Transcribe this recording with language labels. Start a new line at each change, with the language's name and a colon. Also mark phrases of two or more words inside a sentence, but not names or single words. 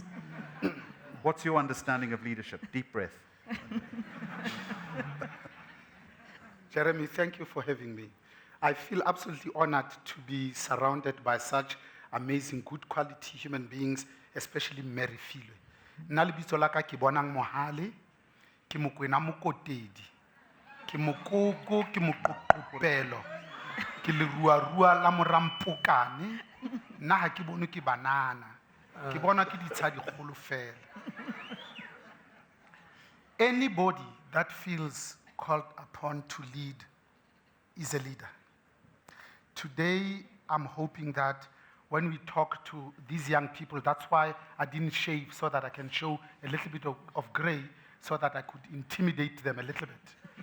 English: What's your understanding of leadership? Deep breath. Jeremy, thank you for having me. I feel absolutely honored to be surrounded by such amazing, good quality human beings, especially Mary Refiloe.
Southern Sotho: Nna lebitso la ka ke Bonang Mohale, ke Mokwena Mokotedi, ke Mokoko, ke Moqoqopelo, ke Leruarua la Morampokane, nna ha ke bone ke banana, ke bona ke ditsha dikgolo fela.
English: Anybody that feels called upon to lead is a leader. Today, I'm hoping that when we talk to these young people, that's why I didn't shave, so that I can show a little bit of gray, so that I could intimidate them a little bit.